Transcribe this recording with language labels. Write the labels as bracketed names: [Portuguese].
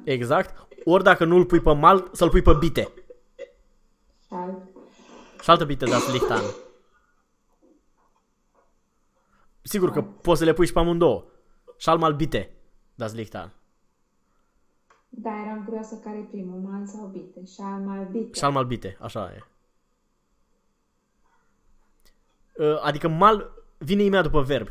[Romanian] exact, ori dacă nu îl pui pe mal, să-l pui pe bite. Și altă [German] bite das Licht an. [Romanian] Sigur că poți să le pui și pe amândouă. [German] Schalt mal bite das Licht an. [Romanian] Da, eram curioasă care e primul, mal sau bite. Și am mai [German] Schalt bite. mal bite, [Romanian] așa e. Adică mal vine imediat după verb.